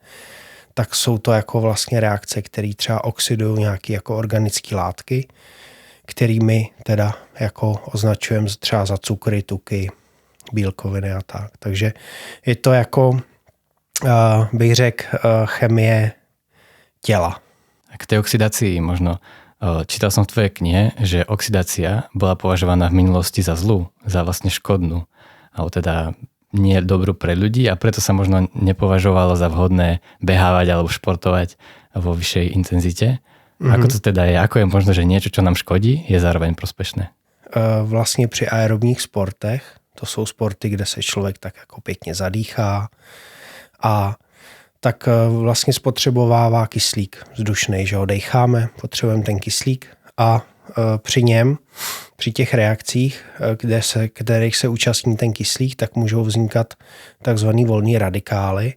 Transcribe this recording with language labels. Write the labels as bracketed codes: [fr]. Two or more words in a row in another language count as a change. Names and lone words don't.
[cs] tak jsou to jako vlastně reakce, které třeba oxidují nějaké jako organické látky který my teda jako označujeme třeba za cukry, tuky, bílkoviny a tak. Takže je to jako, bych řekl, chemie těla. [sk] A k tej oxidácii možno čítal som v tvojej knihe, že oxidácia bola považovaná v minulosti za zlú, za vlastne škodnú, alebo teda nie dobrú pre ľudí a preto sa možno nepovažovalo za vhodné behávať alebo športovať vo vyššej intenzite. Ako to teda je? Ako je možno, že niečo, čo nám škodí, je zároveň prospešné? [cs] Vlastně při aerobních sportech, to jsou sporty, kde se člověk tak jako pěkně zadýchá a tak vlastně spotřebovává kyslík vzdušnej, že ho dejcháme, potřebujeme ten kyslík a při něm, při těch reakcích, kterých se účastní ten kyslík, tak můžou vznikat takzvaný volný radikály.